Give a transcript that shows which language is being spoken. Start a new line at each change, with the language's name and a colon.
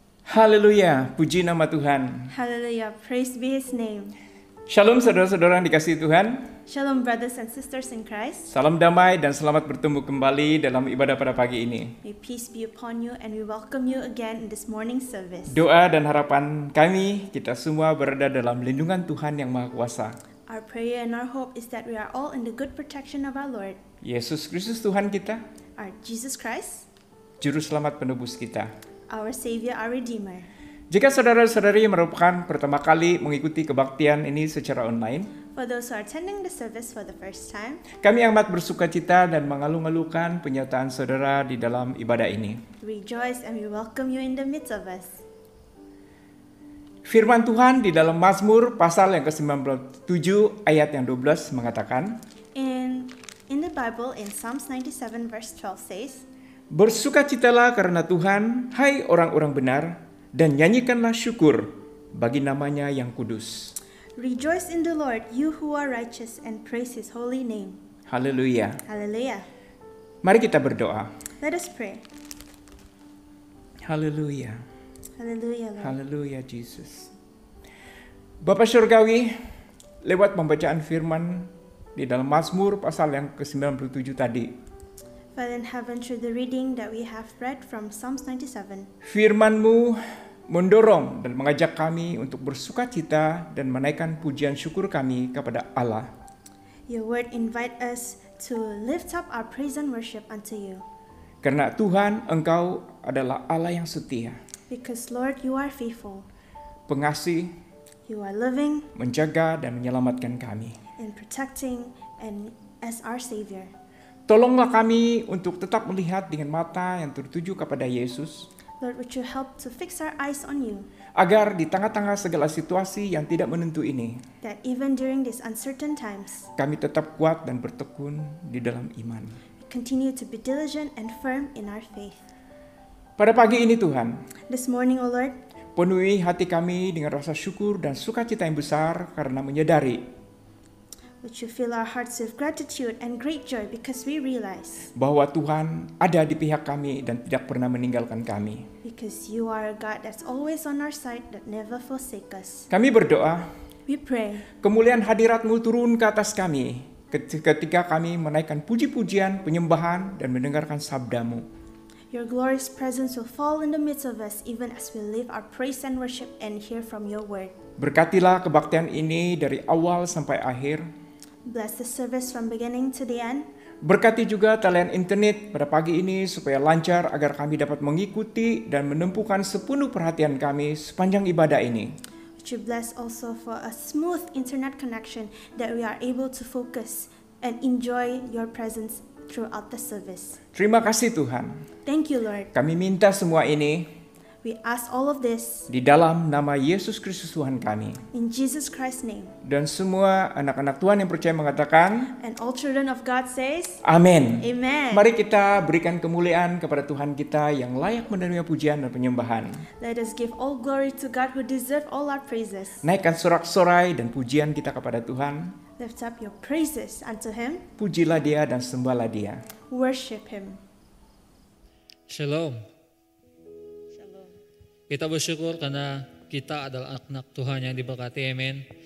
Indonesian: Haleluya, puji nama Tuhan.
English: Hallelujah. Praise be His name.
Indonesian: Shalom saudara-saudara yang dikasihi Tuhan.
English: Shalom, brothers and sisters in Christ.
Indonesian: Salam damai dan selamat bertemu kembali dalam ibadah pada pagi ini.
English: May peace be upon you and we welcome you again in this morning service.
Indonesian: Doa dan harapan kami, kita semua berada dalam lindungan Tuhan yang Maha Kuasa.
English: Our prayer and our hope is that we are all in the good protection of our Lord,
Indonesian: Yesus Kristus Tuhan kita,
English: our Jesus Christ,
Indonesian: Juru Selamat penebus kita.
English: our Savior, our Redeemer.
Indonesian: Jika saudara-saudari merupakan pertama kali mengikuti kebaktian ini secara online,
English: For those who are attending the service for the first time,
Indonesian: kami amat bersuka cita dan mengalung-alungkan penyertaan saudara di dalam ibadah ini.
English: we rejoice and we welcome you in the midst of us.
Indonesian: Firman Tuhan di dalam Mazmur pasal yang ke-97 ayat yang 12 mengatakan,
English: In the Bible, in Psalms 97 verse 12 says,
Indonesian: bersukacitalah karena Tuhan, hai orang-orang benar, dan nyanyikanlah syukur bagi namanya yang kudus.
English: Rejoice in the Lord, you who are righteous, and praise His holy name.
Indonesian: Haleluya.
English: Hallelujah.
Indonesian: Mari kita berdoa.
English: Let us pray.
Indonesian: Haleluya.
English: Hallelujah, Lord. Haleluya, Jesus.
Indonesian: Bapa Surgawi, lewat pembacaan firman di dalam Mazmur pasal yang ke-97 tadi,
English: Father in heaven, through the reading that we have read from Psalms 97,
Indonesian: firman-Mu mendorong dan mengajak kami untuk bersukacita dan menaikkan pujian syukur kami kepada Allah.
English: your word invite us to lift up our praise and worship unto you.
Indonesian: Karena Tuhan, Engkau adalah Allah yang setia,
English: Because Lord, you are faithful,
Indonesian: pengasih,
English: you are loving
Indonesian: menjaga dan menyelamatkan kami.
English: and protecting and as our Savior.
Indonesian: Tolonglah kami untuk tetap melihat dengan mata yang tertuju kepada Yesus,
English: Lord, would you help to fix our eyes on you,
Indonesian: agar di tengah-tengah segala situasi yang tidak menentu ini,
English: that even during these uncertain times,
Indonesian: kami tetap kuat dan bertekun di dalam iman.
English: we continue to be diligent and firm in our faith.
Indonesian: Pada pagi ini Tuhan,
English: This morning, O Lord,
Indonesian: penuhi hati kami dengan rasa syukur dan sukacita yang besar karena menyadari
English: would you fill our hearts with gratitude and great joy because we realize
Indonesian: bahwa Tuhan ada di pihak kami dan tidak pernah meninggalkan kami.
English: because you are a God that's always on our side, that never forsake us.
Indonesian: Kami berdoa,
English: We pray,
Indonesian: kemuliaan hadirat-Mu turun ke atas kami ketika kami menaikkan puji-pujian, penyembahan, dan mendengarkan sabda-Mu.
English: your glorious presence will fall in the midst of us even as we live our praise and worship and hear from your word.
Indonesian: Berkatilah kebaktian ini dari awal sampai akhir.
English: Bless the service from beginning to the end.
Indonesian: Berkati juga talian internet pada pagi ini supaya lancar agar kami dapat mengikuti dan menumpukan sepenuh perhatian kami sepanjang ibadah ini.
English: Would you bless also for a smooth internet connection that we are able to focus and enjoy your presence throughout the service.
Indonesian: Terima kasih Tuhan.
English: Thank you, Lord.
Indonesian: Kami minta semua ini
English: We ask all of this
Indonesian: di dalam nama Yesus Kristus Tuhan kami.
English: in Jesus Christ's name.
Indonesian: Dan semua anak-anak Tuhan yang percaya mengatakan,
English: And all children of God says,
Indonesian: amin.
English: Amen.
Indonesian: Mari kita berikan kemuliaan kepada Tuhan kita yang layak menerima pujian dan penyembahan.
English: Let us give all glory to God who deserves all our praises.
Indonesian: Naikkan sorak-sorai dan pujian kita kepada Tuhan.
English: Lift up your praises unto Him.
Indonesian: Pujilah Dia dan sembahlah Dia.
English: Worship Him.
Indonesian: Shalom.
English: Shalom.
Indonesian: Kita bersyukur karena kita adalah anak Tuhan yang diberkati. Amin.